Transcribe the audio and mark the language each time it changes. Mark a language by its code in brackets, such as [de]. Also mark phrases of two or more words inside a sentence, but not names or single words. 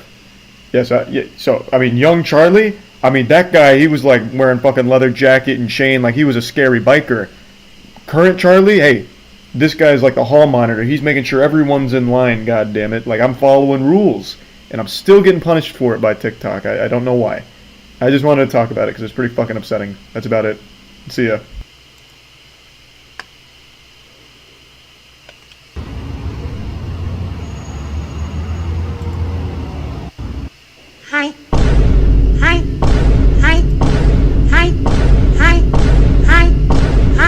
[en] Yes, yeah, so, I mean, young Charlie, I mean, that guy, he was like wearing fucking leather jacket and chain like he was a scary biker. Current Charlie, hey, this guy's like the hall monitor. He's making sure everyone's in line, goddammit. Like, I'm following rules, and I'm still getting punished for it by TikTok. I don't know why. I just wanted to talk about it because it's pretty fucking upsetting. That's about it. See ya. Hi. Hi. Hi. Hi. Hi. Hi. Hi.